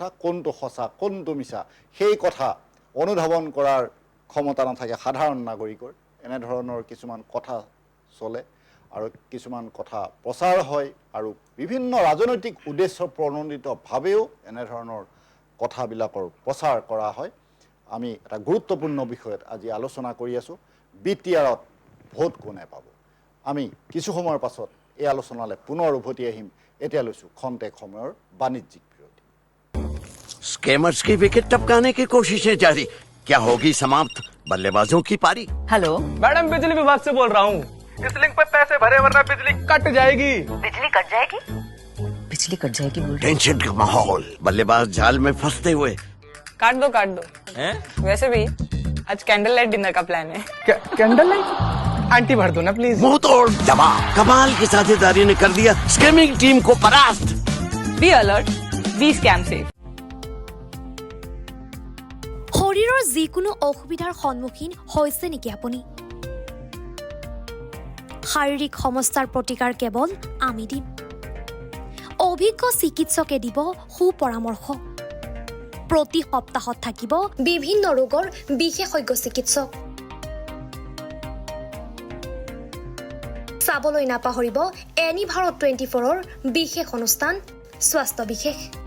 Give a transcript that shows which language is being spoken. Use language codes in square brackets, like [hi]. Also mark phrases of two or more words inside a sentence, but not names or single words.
[as] কোনটো সঁচা কোনটো মিছা সেই কথা অনুধাৱন কৰাৰ ক্ষমতা নাথাকে সাধাৰণ নাগৰিকৰ এনেধৰণৰ কিছুমান কথা চলে আৰু কিছুমান কথা প্ৰচাৰ হয় আৰু বিভিন্ন ৰাজনৈতিক উদ্দেশ্য প্ৰণোদিতভাৱেও এনেধৰণৰ কথাবিলাকৰ প্ৰচাৰ কৰা হয় আমি এটা গুৰুত্বপূৰ্ণ বিষয়ত আজি আলোচনা কৰি আছোঁ BTRত ভোট কোনে পাব আমি কিছু সময়ৰ পাছত এই আলোচনালৈ পুনৰ উভতি আহিম এতিয়া লৈছোঁ খন্তেক সময়ৰ বাণিজ্যিক বিৰতি [hi] स्कैमर्स की विकेट टपकाने की कोशिशें जारी क्या होगी समाप्त बल्लेबाजों की पारी हेलो मैडम बिजली विभाग से बोल रहा हूँ इस लिंक पे पैसे भरे वरना बिजली कट जाएगी बिजली कट जाएगी बोल रहे टेंशन का माहौल बल्लेबाज जाल में फंसते हुए काट दो हैं? वैसे भी आज [en] candle light dinner [hi] का प्लान है [en] candle light [hi] आंटी भर दो ना प्लीज मुंह तोड़ दबाव कमाल की साझेदारी ने कर दिया स्कैमिंग टीम को परास्त [en] be alert [hi] बी स्कैम से [as] শৰীৰৰ যিকোনো অসুবিধাৰ সন্মুখীন হৈছে নেকি আপুনি শাৰীৰিক সমস্যাৰ প্ৰতিকাৰ কেৱল আমি দিম অভিজ্ঞ চিকিৎসকে দিব সুপৰামৰ্শ প্ৰতি সপ্তাহত থাকিব বিভিন্ন ৰোগৰ বিশেষজ্ঞ চিকিৎসক চাবলৈ নাপাহৰিব এনি ভাৰত 24ৰ বিশেষ অনুষ্ঠান স্বাস্থ্য বিশেষ